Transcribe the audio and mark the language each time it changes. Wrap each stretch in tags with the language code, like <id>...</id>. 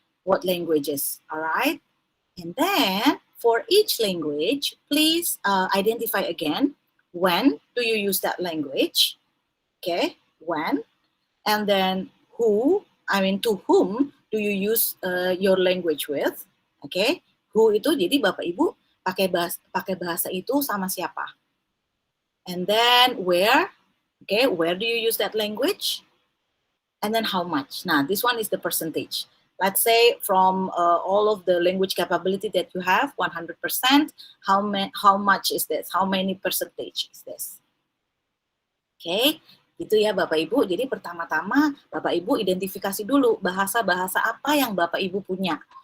<en>What languages, all right? And then for each language, please identify again, when do you use that language? Okay, when. And then to whom do you use your language with?</en> <id>Okay, who itu jadi Bapak Ibu pakai bahasa itu sama siapa?</id> <en>And then where? Okay, where do you use that language? And then how much? Now, this one is the percentage. Let's say from all of the language capability that you have, 100%, how much is this? How many percentage is this?</en> <id>Okay, gitu ya Bapak Ibu. Jadi pertama-tama Bapak Ibu identifikasi dulu bahasa-bahasa apa yang Bapak Ibu punya.</id>